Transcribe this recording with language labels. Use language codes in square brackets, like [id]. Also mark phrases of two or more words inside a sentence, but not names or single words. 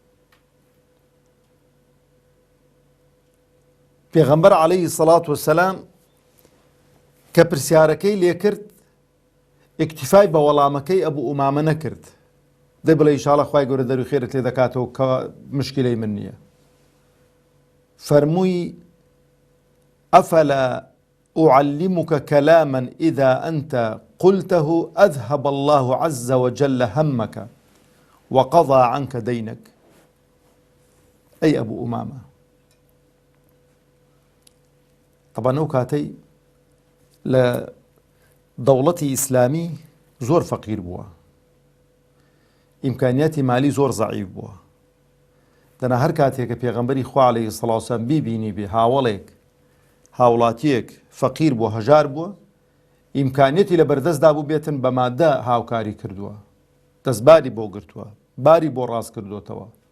[ckb] پێغەمبەر [ar] عەلەیهی السەڵات وەسسەلام [ckb] کە پرسیارەکەی لێ کرد، ئیکتیفای بە وەڵامەکەی ئەبوو ئومامە نەکرد، دەی بڵێ ئینشاڵڵا خوای گەورە دەروی خێرت لێ دەکاتەوە کە مشکلەی من نییە. [ar] فەرمووی: ئەفەلا أعلمك كلاما إذا أنت قلته أذهب الله عز وجل همك وقضى عنك دينك. أي أبو أمامة. [ckb] طبعا ئەو کاتەی لە دەوڵەتی ئیسلامی زۆر فەقیر بووە، ئیمکانیاتی مالی زۆر زەعیف بووە. دەنا هەر کاتێکە پێغەمبەری خوا [ar] عەلەیهی سەڵاتو وەسەلام [ckb] بیبینی بێ هاوڵێک هاوڵاتیەک فەقیر بووە، هەژار بووە، ئیمکانیەتی لە بەردەستدا بوو بێتن بە مادە هاوکاری کردووە، دەستباری بۆ گرتووە، باری بۆ ڕاست کردوتەوە.